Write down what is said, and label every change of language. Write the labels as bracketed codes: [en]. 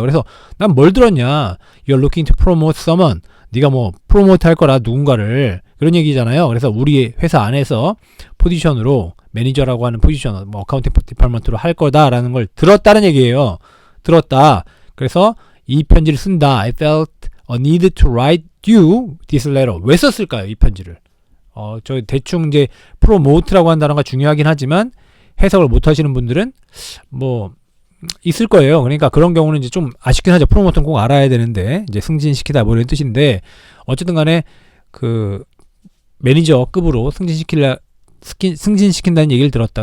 [ko] 그래서 난 뭘 들었냐, [en] You're looking to promote someone, [ko] 네가 뭐 프로모트 할 거라 누군가를, 그런 얘기잖아요. 그래서 우리 회사 안에서 포지션으로 매니저라고 하는 포지션, 뭐 어카운팅 디파트먼트로 할 거다라는 걸 들었다는 얘기예요. 들었다. 그래서 이 편지를 쓴다. [en] I felt a need to write you this letter. [ko] 왜 썼을까요, 이 편지를? 저 대충 이제 promote라고 하는 단어가 중요하긴 하지만 해석을 못 하시는 분들은 뭐 있을 거예요. 그러니까 그런 경우는 이제 좀 아쉽긴 하죠. 프로모트는 꼭 알아야 되는데, 이제 승진시키다 뭐 이런 뜻인데, 어쨌든 간에 그 매니저급으로 승진시킨다는 얘기를 들었다.